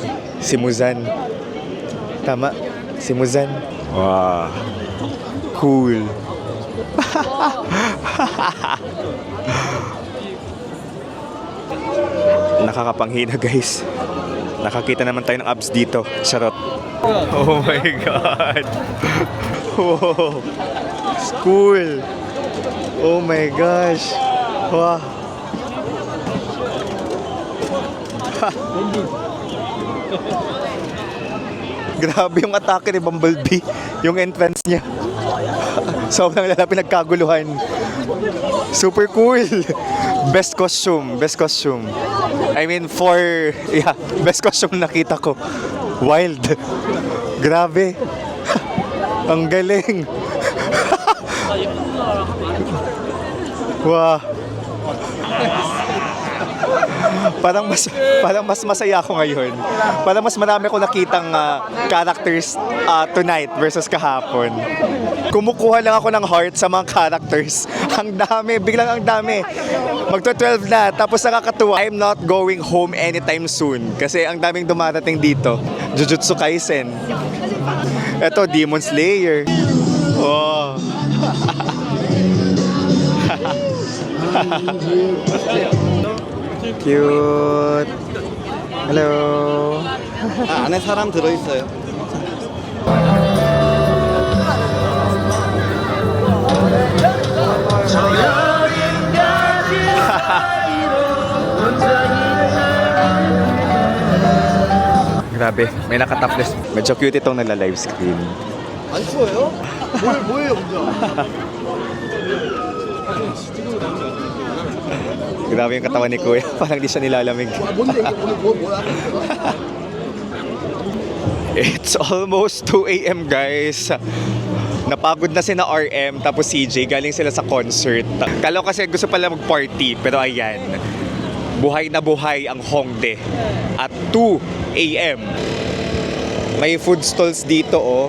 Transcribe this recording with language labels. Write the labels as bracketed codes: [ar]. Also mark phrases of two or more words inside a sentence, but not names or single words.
[tl] Si Muzan. Tama? Si Muzan. [en] Wow. Cool. [tl] Nakakapanghina, guys. Nakakita naman tayo ng abs dito. Charot. [en] Oh my God. Wow. Cool. Oh my gosh. Wow. [tl] Grabe yung atake ni Bumblebee. Yung entrance niya. Sobrang lala, pinagkaguluhan. [en] Super cool. Best costume. Best costume. I mean, best costume [tl] nakita ko. Wild. Grabe. Ang galing. Wow. Parang mas masaya ako ngayon. Parang mas marami ko nakitang [en] characters tonight versus [tl] kahapon. Kumukuha lang ako ng heart sa mga characters. Ang dami, biglang ang dami. Magto-12 na, tapos nakakatuwa. [en] I'm not going home anytime soon [tl] kasi ang daming dumarating dito. Jujutsu Kaisen. Ito, Demon Slayer. [en] Oh. Cute. Hello. [ko] 안에 사람 들어있어요. [tl] Grabe, may naka-topless. Medyo cute itong nagla-live screen. [ko] 안 추워요? 뭐예요, 먼저? [tl] Grabe yung katawan ni Kuya. Parang di siya nilalamig. [ko] 뭔데 이게 뭐야? [en] It's almost 2 a.m. guys. [tl] Napagod na sina RM tapos CJ. Galing sila sa concert. Kala ko kasi gusto pala mag-party. Pero ayan. Buhay na buhay ang Hongdae. At 2 a.m. May [en] food stalls [tl] dito, oh.